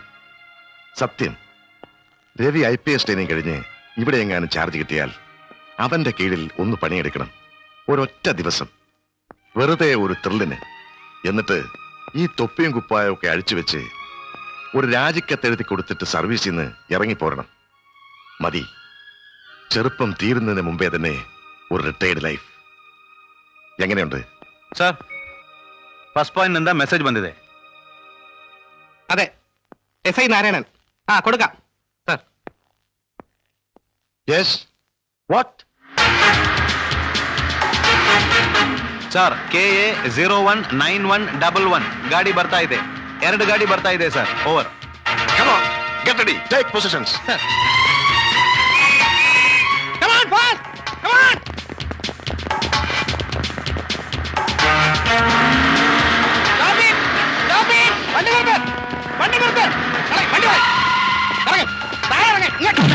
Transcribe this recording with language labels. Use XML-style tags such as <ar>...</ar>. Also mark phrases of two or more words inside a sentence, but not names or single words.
<ml>സത്യം, രവി IPS ട്രെയിനിങ് കഴിഞ്ഞ് ഇവിടെ എങ്ങാനും ചാർജ് കിട്ടിയാൽ അവന്റെ കീഴിൽ ഒന്ന് പണിയെടുക്കണം, ഒരൊറ്റ ദിവസം, വെറുതെ ഒരു ത്രില്ലിന്. എന്നിട്ട് ഈ തൊപ്പിയും കുപ്പായും ഒക്കെ അഴിച്ചു വെച്ച് ഒരു രാജിക്കത്തെഴുതി കൊടുത്തിട്ട് സർവീസിൽ നിന്ന് ഇറങ്ങിപ്പോരണം. മതി, ചെറുപ്പം തീരുന്നതിന് മുമ്പേ തന്നെ ഒരു</ml> <en>retired life.</en> <ml>എങ്ങനെയുണ്ട്</ml> <kn>ಸರ್</kn> <en>first point</en> <kn>ನಿಂದ ಮೆಸೇಜ್ ಬಂದಿದೆ.</kn> <ml>അതെ, SI നാരായണൻ. കൊടുക്കാം സർ.</ml> <en>yes what</en> <kn>ಸರ್ KA 019111 ಗಾಡಿ ಬರ್ತಾ ಇದೆ. 2 ಗಾಡಿ ಬರ್ತಾ ಇದೆ ಸರ್. ಓವರ್.</kn> <en>Come on, get ready, take positions. Come on, fast! Come on! Stop it! Stop it!</en> <ml>വണ്ടി നിർത്ത്! വണ്ടി നിർത്ത്! വണ്ടി പോയി! താഴെ ഇറങ്ങ്! ഇങ്ങോട്ട്!</ml>